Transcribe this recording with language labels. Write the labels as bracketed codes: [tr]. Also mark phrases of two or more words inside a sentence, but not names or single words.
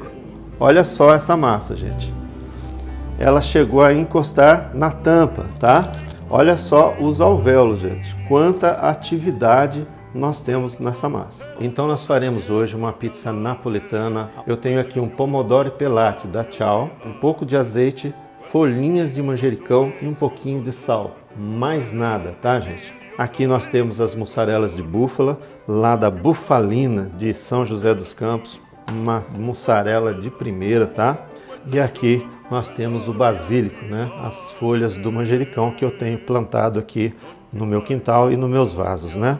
[pt] Olha só essa massa, gente. Ela chegou a encostar na tampa, tá? Olha só os alvéolos, gente. Quanta atividade nós temos nessa massa. Então nós faremos hoje uma pizza napoletana. Eu tenho aqui um [it] pomodoro pelate [pt] da Ciao, um pouco de azeite, folhinhas de manjericão e um pouquinho de sal. Mais nada, tá, gente? Aqui nós temos as mussarelas de búfala, lá da Bufalina de São José dos Campos, uma mussarela de primeira, tá? E aqui nós temos o basílico, né? As folhas do manjericão que eu tenho plantado aqui no meu quintal e nos meus vasos, né?